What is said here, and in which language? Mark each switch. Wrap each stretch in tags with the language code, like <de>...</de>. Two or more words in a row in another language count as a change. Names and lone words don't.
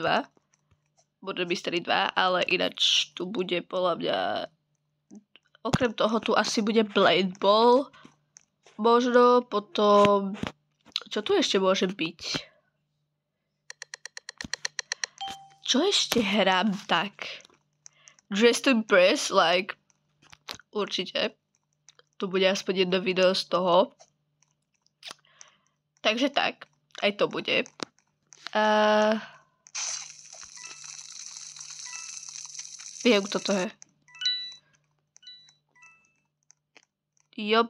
<sk>Bude Mystery 2, ale ináč tu bude podľa mňa... Okrem toho tu asi bude Blade Ball. Možno potom... Čo tu ešte môže byť? Čo ešte hrám tak? Dress to Impress, like... Určite. Tu bude aspoň jedno video z toho. Takže tak. Aj to bude. Viem, kto to je. Job...</sk>